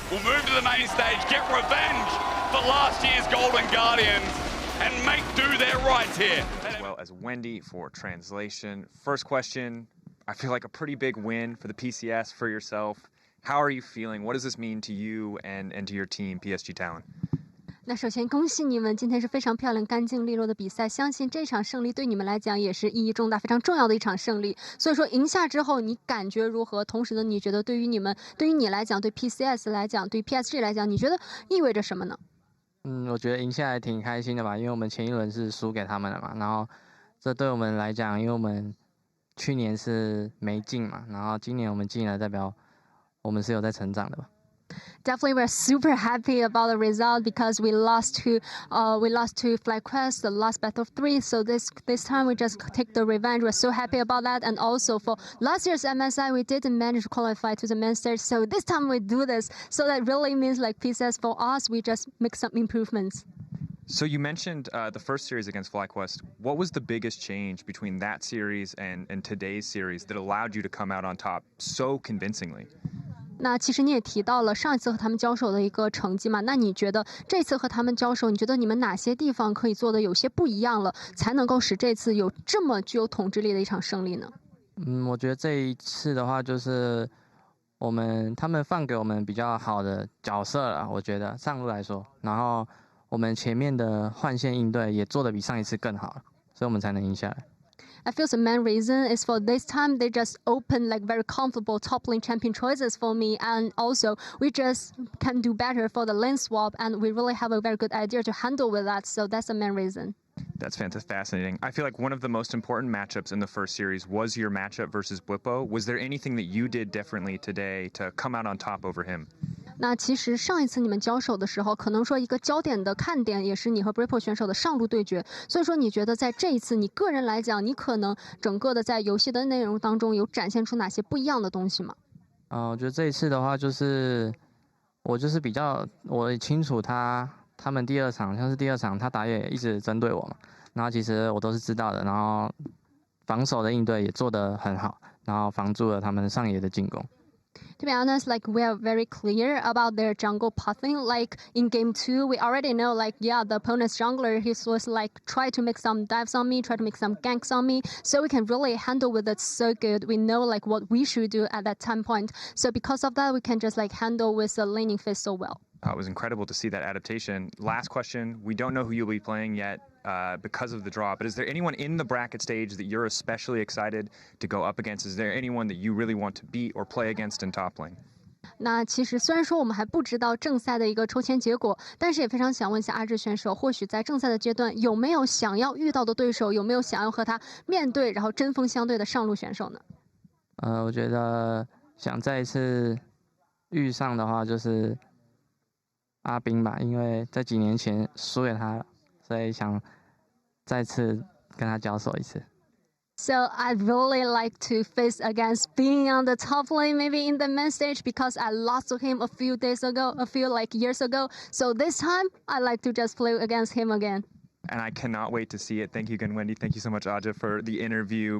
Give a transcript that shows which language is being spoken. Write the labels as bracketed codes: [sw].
[en] We'll move to the main stage, get revenge for last year's Golden Guardians, and make do their rights here. As well as Wendy for translation. First question, I feel like a pretty big win for the PCS for yourself. How are you feeling? What does this mean to you and to your team, PSG Talon? [zh] 那首先恭喜你们，今天是非常漂亮、干净利落的比赛，相信这场胜利对你们来讲也是意义重大、非常重要的一场胜利。所以说赢下之后，你感觉如何？同时呢，你觉得对于你来讲，对 PCS 来讲，对 PSG 来讲，你觉得意味着什么呢？我觉得赢下来挺开心的吧，因为我们前一轮是输给他们了嘛，然后这对我们来讲，因为我们去年是没进嘛，然后今年我们进了，代表我们是有在成长的吧。 [en] Definitely, we're super happy about the result because we lost to FlyQuest the last battle of 3. So this time we just take the revenge. We're so happy about that. And also for last year's MSI, we didn't manage to qualify to the main stage. So this time we do this. So that really means like PCS for us, we just make some improvements. So you mentioned the first series against FlyQuest. What was the biggest change between that series and today's series that allowed you to come out on top so convincingly? [zh] 那其实你也提到了上一次和他们交手的一个成绩嘛，那你觉得这次和他们交手，你觉得你们哪些地方可以做的有些不一样了，才能够使这次有这么具有统治力的一场胜利呢？我觉得这一次的话，就是他们放给我们比较好的角色了，我觉得上路来说，然后我们前面的换线应对也做得比上一次更好，所以我们才能赢下来。 [en] I feel the main reason is for this time they just open like very comfortable top lane champion choices for me, and also we just can do better for the lane swap, and we really have a very good idea to handle with that. So that's the main reason. That's fantastic, fascinating. I feel like one of the most important matchups in the first series was your matchup versus Whippo. Was there anything that you did differently today to come out on top over him? [zh] 那其实上一次你们交手的时候，可能说一个焦点的看点也是你和 Brippo 选手的上路对决。所以说，你觉得在这一次，你个人来讲，你可能整个的在游戏的内容当中有展现出哪些不一样的东西吗？我觉得这一次的话，我比较我清楚他们第二场像是第二场他打野一直针对我嘛，然后其实我都是知道的，然后防守的应对也做得很好，然后防住了他们上野的进攻。 [en] To be honest, like we are very clear about their jungle pathing. Like in game 2, we already know like the opponent's jungler he was like try to make some dives on me, try to make some ganks on me. So we can really handle with it so good. We know like what we should do at that time point. So because of that, we can just like handle with the laning phase so well. It was incredible to see that adaptation. Last question. We don't know who you'll be playing yet because of the draw, but is there anyone in the bracket stage that you're especially excited to go up against? Is there anyone that you really want to beat or play against in top lane? [zh] 那其实虽然说我们还不知道正赛的一个抽签结果，但是也非常想问一下阿志选手，或许在正赛的阶段有没有想要遇到的对手，有没有想要和他面对然后针锋相对的上路选手呢？我觉得想再一次遇上的话就是阿斌吧，因为在几年前输给他了，所以想再次跟他交手一次。 [en] So I'd really like to face against being on the top lane, maybe in the main stage, because I lost to him a few years ago. So this time I like to just play against him again. And I cannot wait to see it. Thank you again, Wendy. Thank you so much, Aja, for the interview.